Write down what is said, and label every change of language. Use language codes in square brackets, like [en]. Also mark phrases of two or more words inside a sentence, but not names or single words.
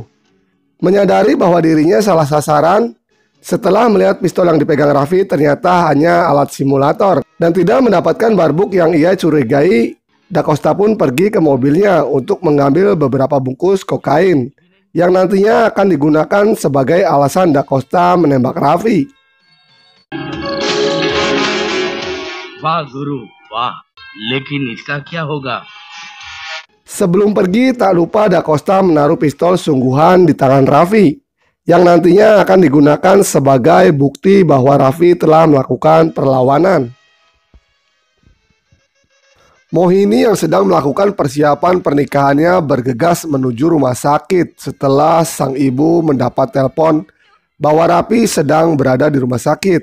[id] Menyadari bahwa dirinya salah sasaran, setelah melihat pistol yang dipegang Raffi ternyata hanya alat simulator dan tidak mendapatkan barbuk yang ia curigai, Da Costa pun pergi ke mobilnya untuk mengambil beberapa bungkus kokain yang nantinya akan digunakan sebagai alasan Da Costa menembak Raffi. [hi] वाह गुरु वाह, लेकिन इसका क्या होगा? [id] Sebelum pergi, tak lupa Da Costa menaruh pistol sungguhan di tangan Raffi yang nantinya akan digunakan sebagai bukti bahwa Raffi telah melakukan perlawanan. Mohini yang sedang melakukan persiapan pernikahannya bergegas menuju rumah sakit setelah sang ibu mendapat telepon bahwa Raffi sedang berada di rumah sakit.